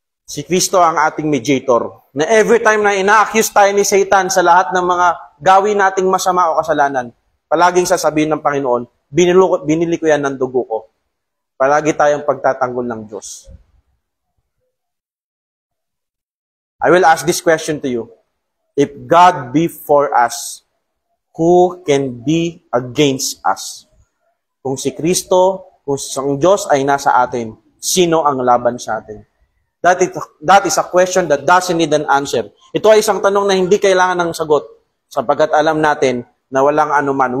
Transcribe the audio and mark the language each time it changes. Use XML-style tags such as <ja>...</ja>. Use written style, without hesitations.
<tl>Si Kristo ang ating mediator. Na every time na ina-accuse tayo ni Satan sa lahat ng mga gawin nating masama o kasalanan, palaging sasabihin ng Panginoon, binili ko yan ng dugo ko. Palagi tayong pagtatanggol ng Diyos.</tl> <en>I will ask this question to you. If God be for us, who can be against us?</en> <tl>Kung si Kristo, kung ang Diyos ay nasa atin, sino ang laban sa atin?</tl> <en>That is a question that doesn't need an answer.</en> <tl>Ito ay isang tanong na hindi kailangan ng sagot, sapagkat alam natin na walang anuman.</tl>